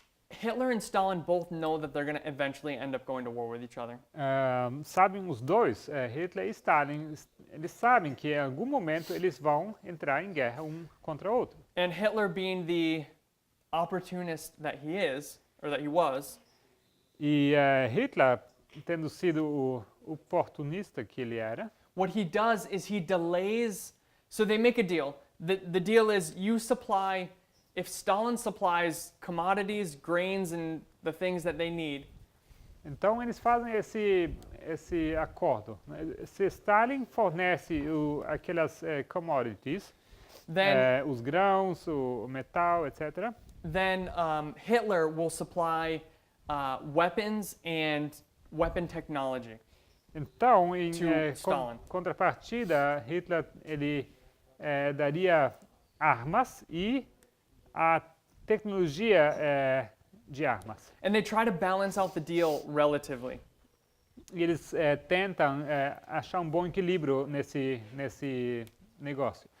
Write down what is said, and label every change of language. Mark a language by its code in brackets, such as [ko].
[en] Hitler and Stalin both know that they're going to eventually end up going to war with each other. [pt] sabem os dois, Hitler e Stalin, eles sabem que em algum momento eles vão entrar em guerra um contra o outro. [en] And Hitler, being the opportunist that he is, or that he was, [pt] E Hitler, tendo sido o oportunista que ele era, [en] what he does is he delays. So they make a deal. The deal is you supply, if Stalin supplies commodities, grains, and the things that they need, [pt] então eles fazem esse acordo. Né? Se Stalin fornece aquelas commodities, [en] then [pt] os grãos, o metal, etc., [en] then Hitler will supply weapons and weapon technology. [pt] então em [en] To Stalin. [pt] contrapartida, Hitler ele daria armas e a tecnologia de armas. [en] And they try to balance out the deal relatively. [pt] E eles tentam achar um bom equilíbrio nesse negócio.